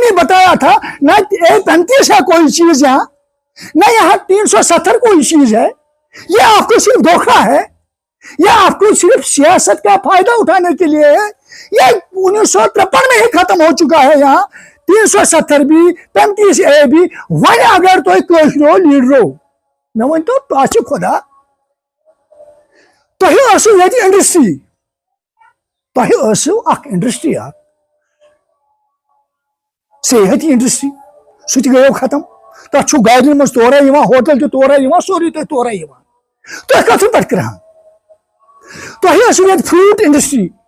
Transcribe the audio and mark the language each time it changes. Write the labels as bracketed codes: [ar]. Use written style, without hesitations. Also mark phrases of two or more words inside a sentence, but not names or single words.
[ur] ہی بتایا تھا نہ 35 ہے کوئی چیز یہاں نہ یہاں 370 کوئی چیز ہے یہ آپ کو صرف دھوکہ ہے یہ آپ کو صرف سیاست کا فائدہ اٹھانے کے لیے ہے یہ 1953 میں ہی ختم ہو چکا ہے یہاں 370 بھی 35A بھی [ks] وۄنۍ اگر تُہۍ کٲشرو لیڈرو مےٚ ؤنۍتو پاچہِ خۄدا تۄہہِ ٲسٕو ییٚتہِ انڈسٹری تۄہہِ ٲسٕو اکھ انڈسٹری اکھ صحتی انڈسٹری سُہ تہِ گٔیو ختم تتھ چھُ گاڑٮ۪ن منٛز تورے یِوان ہوٹل تہِ تورے یِوان سورُے تۄہہِ تورے یِوان تُہۍ کتھ پٮ۪ٹھ کران تۄہہِ ٲسٕو ییٚتہِ فروٗٹ انڈسٹری